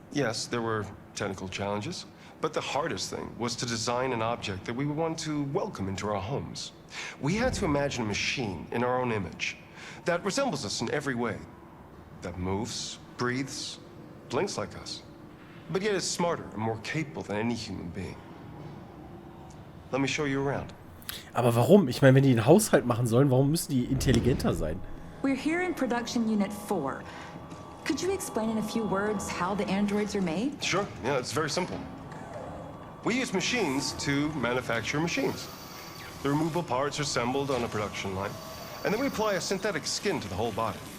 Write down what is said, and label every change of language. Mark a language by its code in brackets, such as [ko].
[en] Yes, there were technical challenges, but the hardest thing was to design an object that we would want to welcome into our homes. We had to imagine a machine in our own image that resembles us in every way, that moves, breathes, blinks like us, but yet is smarter and more capable than any human being. Let me show you around. [de] Aber warum? Ich meine, wenn die einen Haushalt machen sollen, warum müssen die intelligenter sein? [en] We're here in Production Unit 4. Could you explain in a few words how the androids are made? Sure, yeah, it's very simple. We use machines to manufacture machines. The removable parts are assembled on a production line, and then we apply a synthetic skin to the whole body.